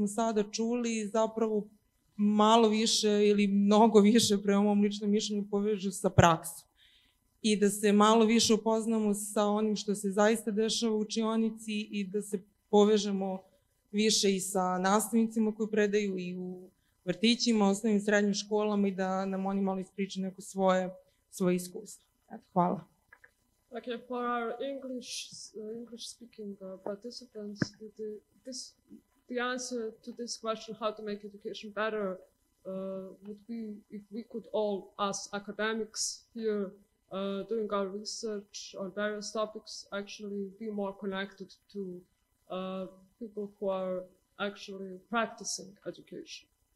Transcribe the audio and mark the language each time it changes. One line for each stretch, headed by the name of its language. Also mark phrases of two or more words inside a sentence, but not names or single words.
Serbian: sada čuli zapravo malo više ili mnogo više, prema mom ličnom mišljenju, povežu sa praksom i da se malo više upoznamo sa onim što se zaista dešava u učionici i da se povežemo više i sa nastavnicima koji predaju i u vrtićima, osnovnim i srednjim školama i da nam oni malo ispričaju neko svoje iskustvo. Hvala.
English: Okay, for our English-speaking participants, the answer to this question, how to make education better, would be if we could all, us academics here, doing our research on various topics, actually be more connected to people who are actually practicing education.